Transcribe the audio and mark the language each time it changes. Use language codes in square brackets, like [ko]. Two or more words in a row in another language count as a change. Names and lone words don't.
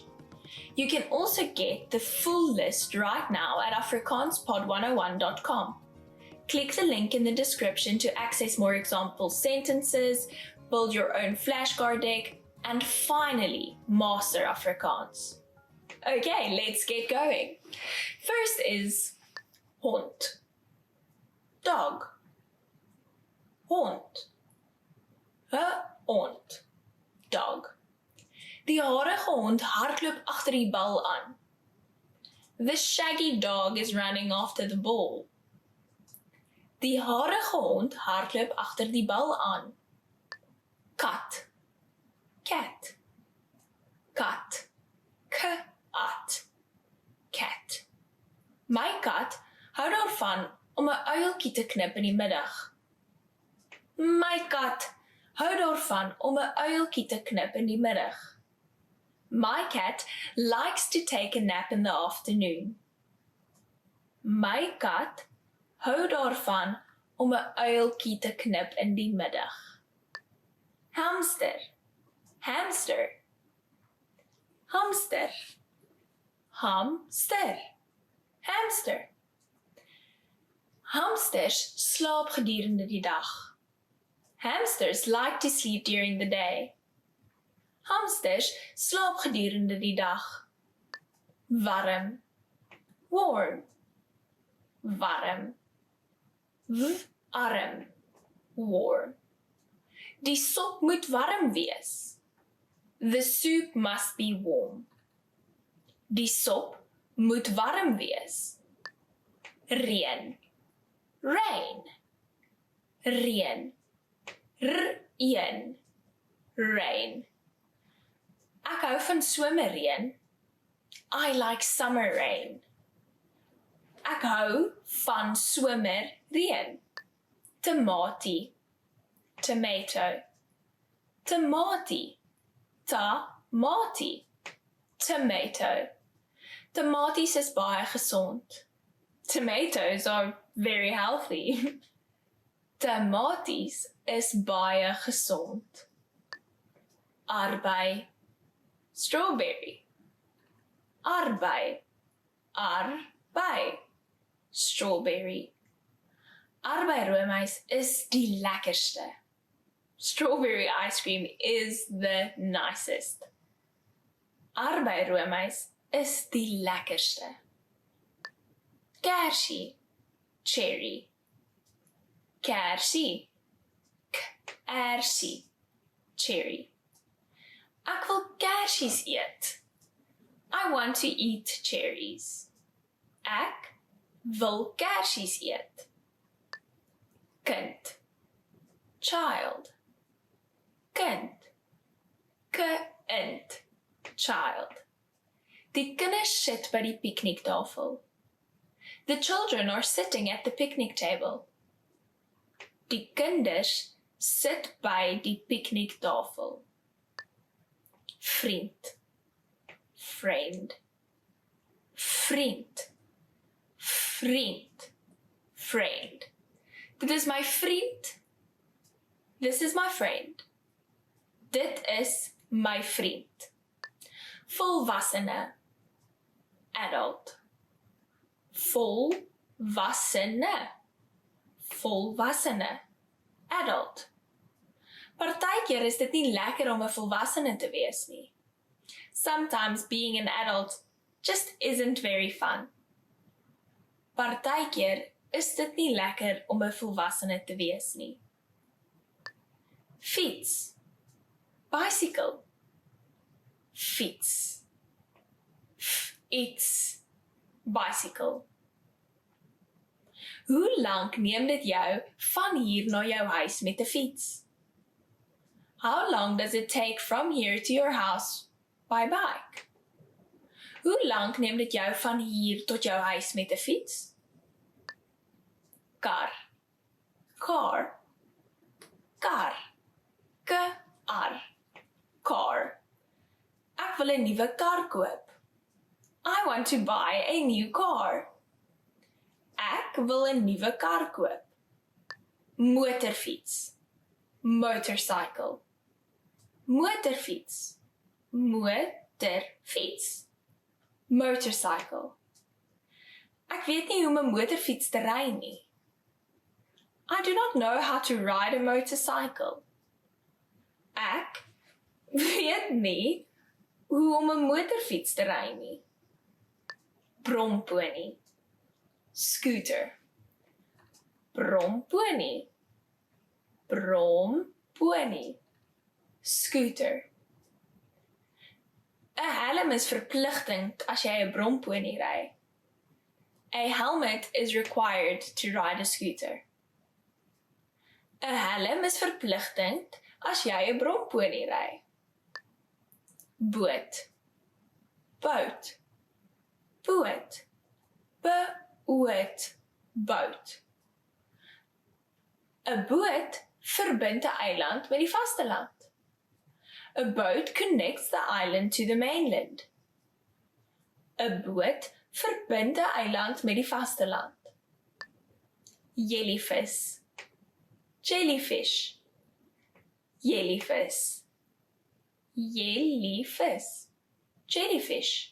[en] You can also get the full list right now at afrikaanspod101.com. Click the link in the description to access more example sentences, build your own flashcard deck, and finally master Afrikaans. Okay, let's get going. First is hond. Dog. Hond. [af] Hond. Dog. Die harige hond hardloop agter die bal aan. [en] The shaggy dog is running after the ball. [af] Die harige hond hardloop agter die bal aan. Kat. Cat. Kat. K-at. [en] Cat. [af] My kat hou daarvan om 'n uiltjie te knip in die middag. My kat hou daarvan om 'n uiltjie te knip in die middag. [en] My cat likes to take a nap in the afternoon. [af] My kat hou daarvan om 'n uiltjie te knip in die middag. Hamster. Hamster. Hamster. Hamster. Hamster. Hamsters slaap gedurende die dag. [en] Hamsters like to sleep during the day. [af] Hamsters slaap gedurende die dag. Warm. Warm. Warm. Warm. Warm. Die sop moet warm wees. [en] The soup must be warm. [af] Die sop moet warm wees. Reën. Rain. Reën. Reën. Rain. Ek hou van somerreën. [en] I like summer rain. [af] Ek hou van somerreën. Tomatie. Tomato. Tomatie. Tomatie. [en] Tomato. [af] Tomaties is baie gesond. [en] Tomatoes are very healthy. [af] Tomaties is baie gesond. Arbei. Strawberry. Arbei. Arbei. [en] Strawberry. [af] Arbei roomys is die lekkerste. [en] Strawberry ice cream is the nicest. [af] Arbei roomys is die lekkerste. Kersie. Cherry. Kersie. Kersie. Cherry. Ek wil kersies eet. [en] I want to eat cherries. [af] Ek wil kersies eet. Kind. Child. Kind. Kind. [en] Child. [af] Die kinders sit by die pikniktafel. [en] The children are sitting at the picnic table. [af] Die kinders sit by die pikniktafel. Vriend. Friend. Vriend. Vriend. Friend. Dit is my vriend. [en] This is my friend. [af] Dit is my vriend. Volwassene. Adult. Volwassene. Volwassene. [en] Adult. [af] Partykeer is dit nie lekker om 'n volwassene te wees nie. [en] Sometimes being an adult just isn't very fun. [af] Partykeer is dit nie lekker om 'n volwassene te wees nie. Fiets. Bicycle. Fiets. Iets. [en] Bicycle. [af] Hoe lank neem dit jou van hier na jou huis met 'n fiets? [en] How long does it take from here to your house by bike? [af] Hoe lank neem dit jou van hier tot jou huis met 'n fiets? Kar. Car. Kar. K-ar. Car. Ek wil 'n nuwe kar koop. [en] I want to buy a new car. [af] Ek wil 'n nuwe kar koop. Motorfiets. Motorcycle. Motorfiets. Motorfiets. [en] Motorcycle. [af] Ek weet nie hoe om 'n motorfiets te ry nie. [en] I do not know how to ride a motorcycle. [af] Ek weet nie hoe om 'n motorfiets te ry nie. Brompony. Scooter. Brompony. Brompony. [en] Scooter. [af] 'n Helm is verpligtend as jy 'n brompony ry. [en] A helmet is required to ride a scooter. [af] 'n Helm is verpligtend as jy 'n brompony ry. Boot. Boot. Boot. Boot. Boot. 'n Boot verbind 'n eiland met die vasteland. [en] A boat connects the island to the mainland. [af] 'n Boot verbind 'n eiland met die vasteland. [en] Jellyfish. Jellyfish. Jellyfish. Jellyfish. Jellyfish.